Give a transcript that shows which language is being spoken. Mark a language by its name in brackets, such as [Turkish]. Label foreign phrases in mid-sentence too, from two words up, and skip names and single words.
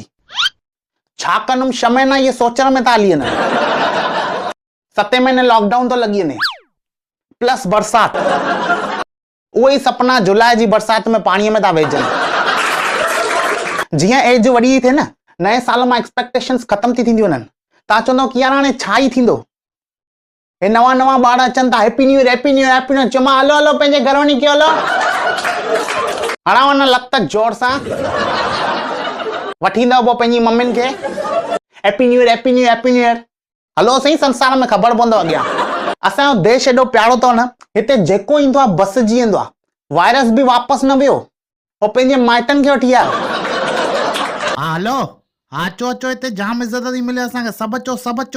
[Sindhi] छा कंदुमि 6 महीना ये सोचण में था हली वञनि, 7 महीने लॉकडाउन तो लगी वञे, प्लस बरसात। उहे सपना जुलाई जी बरसात में पाणीअ में था वेझनि। जीअं एज वॾी थिए न, नए साल मां एक्सपेक्टेशंस ख़तम थी थींदी वञनि। तव्हां चवंदव कि यार हाणे छा ई थींदो, हे नवां ॿार अचनि था, [English] Happy New Year Happy New Year Happy New Year. [Sindhi] चयो मां हलो हलो पंहिंजे घर वञी कयो, हलो हणाव न लत जोर सां वठी ईंदव पोइ पंहिंजी मम्मियुनि खे [English] Happy New Year Happy New Year Happy New Year. [Sindhi] हलो सही, संसार में ख़बर पवंदो अॻियां। असांजो देश एॾो प्यारो अथव न, हिते जेको ईंदो आहे बसिजी वेंदो आहे। वायरस बि वापसि न वियो, हो पंहिंजे माइटनि खे वठी आयो। हा हलो, हा अचो अचो, हिते जाम इज़त थी मिले असांखे, सभु अचो सभु अचो।